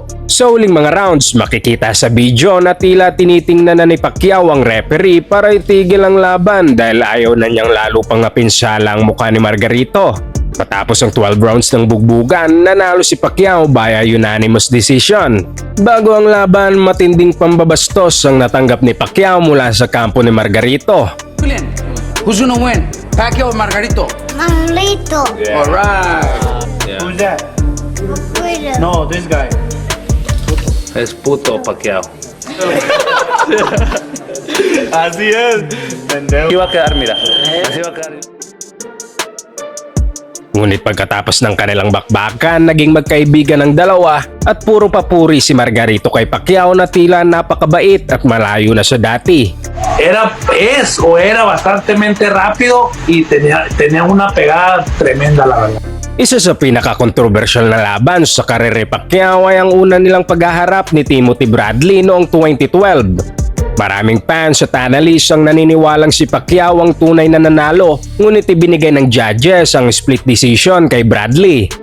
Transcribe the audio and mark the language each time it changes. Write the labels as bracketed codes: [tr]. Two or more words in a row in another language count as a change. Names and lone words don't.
[tl] Sa huling mga rounds, makikita sa video na tila tinitingnan na ni Pacquiao ang referee para itigil ang laban dahil ayaw na niyang lalo pang napinsala ang mukha ni Margarito. Matapos ang 12 rounds ng bugbugan, nanalo si Pacquiao [en] via unanimous decision. [tl] Bago ang laban, matinding pambabastos ang natanggap ni Pacquiao mula sa kampo ni Margarito. [en] Julian, who's gonna win? Pacquiao or Margarito? Margarito. Alright. Who's that? No, this guy. [es] Es puto Pacquiao. Así es. Iba a quedar, mira. Así va a quedar. [tl] Ngunit pagkatapos ng kanilang bakbakan, naging magkaibigan ng dalawa at puro papuri si Margarito kay Pacquiao na tila napakabait at malayo na sa dati. [es] Era bastante rápido y tenía una pegada tremenda, la verdad. [tl] Isa sa pinaka-controversial na laban sa karir ni Pacquiao ay ang una nilang paghaharap ni Timothy Bradley noong 2012. Maraming fans at analysts ang naniniwalang si Pacquiao ang tunay na nanalo, ngunit ibinigay ng judges ang [en] split decision [tl] kay Bradley.